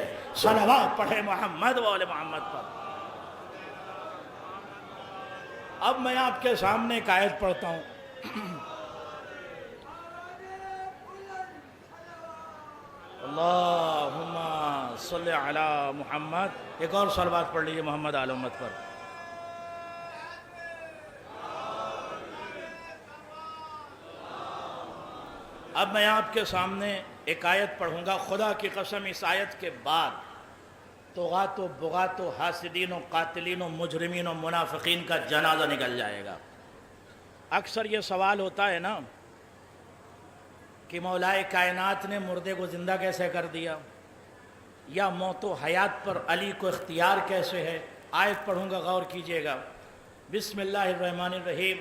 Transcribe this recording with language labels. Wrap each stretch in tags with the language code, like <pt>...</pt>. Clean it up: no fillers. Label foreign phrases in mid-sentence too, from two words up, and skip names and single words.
<ur>صلوات پڑھے محمد و آل محمد پر۔ اب میں آپ کے سامنے ایک آیت پڑھتا ہوں،</ur> <ar>اللہم صلی علی محمد۔</ar> <ur>ایک اور صلوات پڑھ لیجئے محمد آل محمد پر۔ اب میں آپ کے سامنے ایک آیت پڑھوں گا، خدا کی قسم اس آیت کے بعد طغات و بغات و حاسدین و قاتلین و مجرمین و منافقین کا جنازہ نکل جائے گا۔ اکثر یہ سوال ہوتا ہے نا کہ مولائے کائنات نے مردے کو زندہ کیسے کر دیا، یا موت و حیات پر علی کو اختیار کیسے ہے؟ آیت پڑھوں گا، غور کیجئے گا۔</ur> <ar>بسم اللہ الرحمن الرحیم۔</ar>